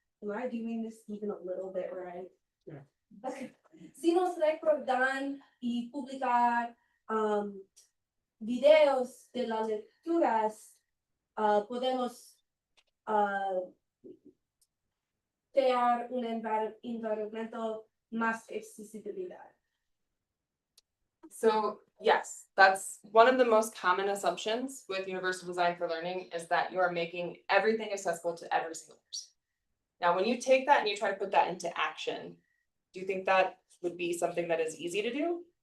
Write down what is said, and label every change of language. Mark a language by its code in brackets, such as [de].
[en] Am I doing this even a little bit right? Yeah. Okay. [es] Si nos recordan y publicar videos de las lecturas, podemos crear un environmento más accesibilidad. [en] So yes, that's one of the most common assumptions with universal design for learning is that you are making everything accessible to every single person. Now, when you take that and you try to put that into action, do you think that would be something that is easy to do?